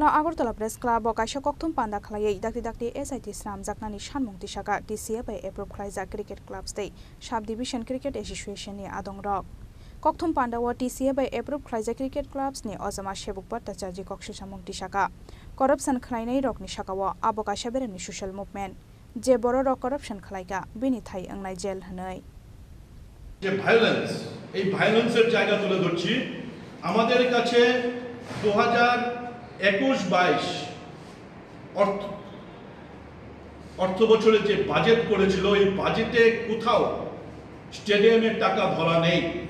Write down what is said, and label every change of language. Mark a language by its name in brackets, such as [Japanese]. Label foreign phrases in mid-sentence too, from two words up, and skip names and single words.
[Kok Borok] Agartala Press Club o kaisa kokthum panda khlai dakti SIT islamjaknani sanmung tisaka TCA [English] by approve [Kok Borok] khlaija [English] cricket clubs [Kok Borok] tei [English] subdivision cricket association [Kok Borok] ni adong rok kokthum panda o TCA [English] by approve [Kok Borok] khlaija [English] cricket clubs [Kok Borok] ni ojama sebuk bhattacharya kokshi samung tisaka corruption khlainai rok ni sakawa abo kaisa beramni [English] social movement [Kok Borok] je boro rok corruption khlaiga bini thai angnai jail hanai [Bangla] যে ভায়োলেন্স এই ভায়োলেন্সের জায়গা তুলে ধরছি আমাদের কাছে 2021-22 অর্থ বছরে যে বাজেট করেছিল এই বাজেটে কোথাও স্টেডিয়ামের টাকা ধরা নেই